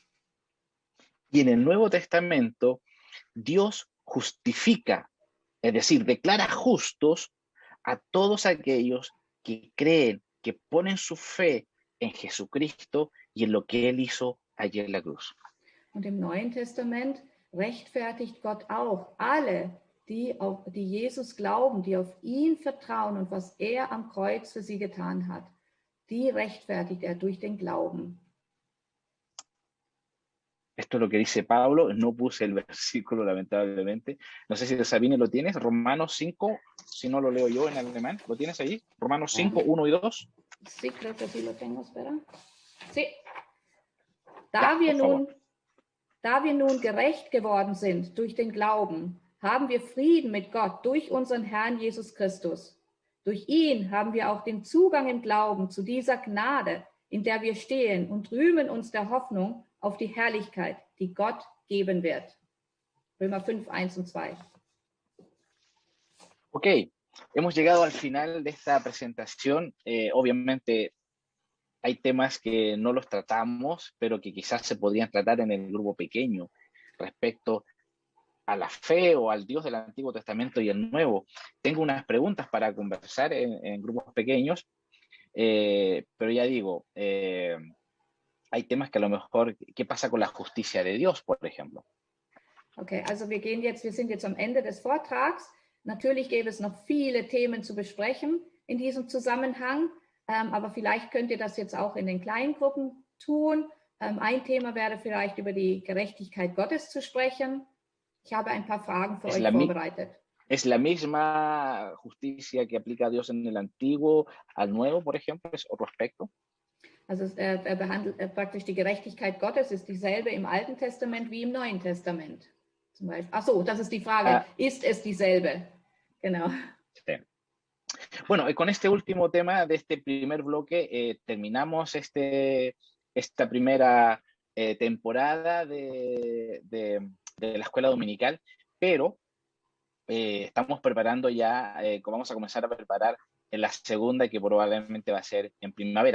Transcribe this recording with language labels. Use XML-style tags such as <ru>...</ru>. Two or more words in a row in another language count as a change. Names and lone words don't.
<es>Y en el Nuevo Testamento, Dios justifica, es decir, declara justos a todos aquellos que creen, que ponen su fe en Jesucristo y en lo que Él hizo allí en la cruz.</es> <de>Und im Neuen Testament rechtfertigt Gott auch alle, die Jesus glauben, die auf ihn vertrauen und was er am Kreuz für sie getan hat. Die rechtfertigt er durch den Glauben.</de> <es>Esto es lo que dice Pablo, no puse el versículo lamentablemente. No sé si Sabine lo tienes, Romanos 5, si no lo leo yo en alemán, ¿lo tienes ahí? Romanos 5, 1 y 2. Sí, creo que sí lo tengo, espera. Sí.</es> <de>Da wir nun gerecht geworden sind durch den Glauben, haben wir Frieden mit Gott durch unseren Herrn Jesus Christus. Durch ihn haben wir auch den Zugang im Glauben zu dieser Gnade, in der wir stehen und rühmen uns der Hoffnung auf die Herrlichkeit, die Gott geben wird. Römer 5, 1 und 2.</de> <es>Ok, hemos llegado al final de esta presentación. Obviamente hay temas que no los tratamos, pero que quizás se podrían tratar en el grupo pequeño respecto a la fe o al Dios del Antiguo Testamento y el Nuevo. Tengo unas preguntas para conversar en grupos pequeños, pero ya digo, hay temas que a lo mejor, ¿qué pasa con la justicia de Dios, por ejemplo?</es> <de>Okay, also wir sind jetzt am Ende des Vortrags. Natürlich gäbe es noch viele Themen zu besprechen in diesem Zusammenhang, aber vielleicht könnt ihr das jetzt auch in den kleinen Gruppen tun. Ein Thema wäre vielleicht über die Gerechtigkeit Gottes zu sprechen. Ich habe ein paar Fragen für euch vorbereitet.</de> <es>¿Es la misma justicia que aplica Dios en el Antiguo al Nuevo, por ejemplo? ¿Es otro aspecto?</es> <de>Also behandelt praktisch die Gerechtigkeit Gottes ist dieselbe im Alten Testament wie im Neuen Testament. Zum Beispiel. Ach so, das ist die Frage. Ist es dieselbe? Genau.</de> <es>Sí. Bueno, con este último tema de este primer bloque terminamos esta primera temporada de la escuela dominical, pero estamos preparando ya, vamos a comenzar a preparar en la segunda, que probablemente va a ser en primavera.</es>